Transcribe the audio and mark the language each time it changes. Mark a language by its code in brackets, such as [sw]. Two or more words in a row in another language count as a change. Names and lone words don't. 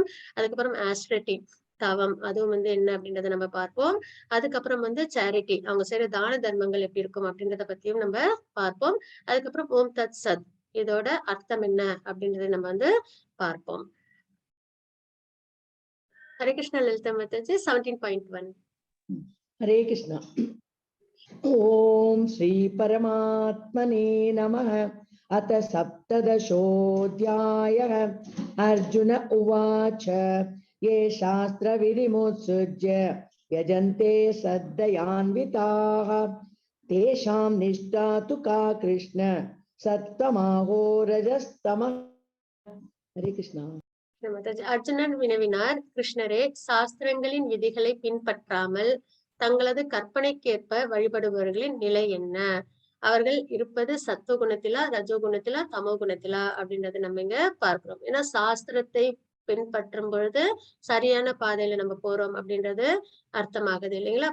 [ta] அதுக்கப்புறம் ஆஸ்ட்ரிட்டி, தவம், அதுவும் வந்து என்ன அப்படின்றத நம்ம பார்ப்போம். அதுக்கப்புறம் வந்து சேரிட்டி, அவங்க செய்யற தான தர்மங்கள் எப்படி இருக்கும் அப்படின்றத பத்தியும் நம்ம பார்ப்போம். அதுக்கப்புறம் [sa] ॐ तत् सत्, [ta] இதோட அர்த்தம் என்ன அப்படின்றத நம்ம வந்து பார்ப்போம். ஹரே கிருஷ்ணா லலிதா மாதாஜி. 17.1. [sa] हरे कृष्णा। ओम श्री परमात्मने नमः। अथ सप्तदशोऽध्यायः। अर्जुन उवाच ये शास्त्रविधिमुत्सृज्य यजन्ते श्रद्धयान्विताः तेषां निष्ठा तु का कृष्ण सत्तमाहो रजस्तमः। हरे कृष्णा। [ta] அர்ஜுனன் வினவினார், கிருஷ்ணரே, சாஸ்திரங்களின் விதிகளை பின்பற்றாமல் தங்களது கற்பனைக்கேற்ப வழிபடுபவர்களின் நிலை என்ன? அவர்கள் இருப்பது சத்துவ குணத்திலா, ரஜோகுணத்திலா, தமோ குணத்திலா அப்படின்றது நம்ம இங்க பார்க்கிறோம். ஏன்னா சாஸ்திரத்தை பின்பற்றும் பொழுது சரியான பாதையில நம்ம போறோம் அப்படின்றது அர்த்தமாகுது இல்லைங்களா.